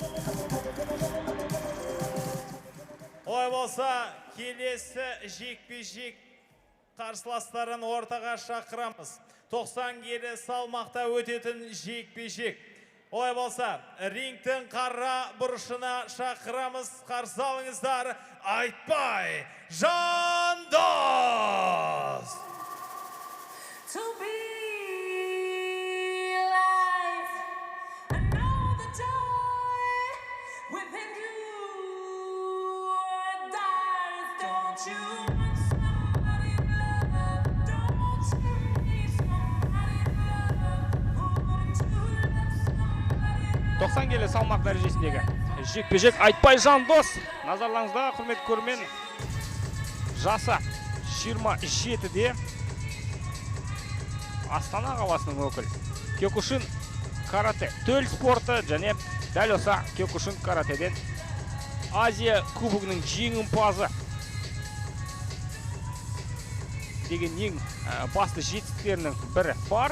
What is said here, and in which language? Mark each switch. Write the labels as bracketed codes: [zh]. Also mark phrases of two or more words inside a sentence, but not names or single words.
[kk] Ой болса, келесі жекпе-жек қарсыластарын ортаға шақырамыз. 90 келі салмақта өтетін жекпе-жек. Ой болса, рингтің қара бұрышына шақырамыз. Қарсы алыңыздар, Айтбай Жандос! [en] To be alive, I know the joy within you dies. Don't you want somebody to love? Don't you need somebody to love? Wouldn't you love somebody to love? [kk] 90 келі салмақ дәрежесіндегі жекпе-жек Айтбай Жандос. Назарларыңызда, құрметті көрермен, жасы 27-де Астана қаласының өкілі. Киокушин карате төл спорты және дәл осы Киокушин каратеден Азия кубогының жеңімпазы деген ең басты жетістіктерінің бірі бар.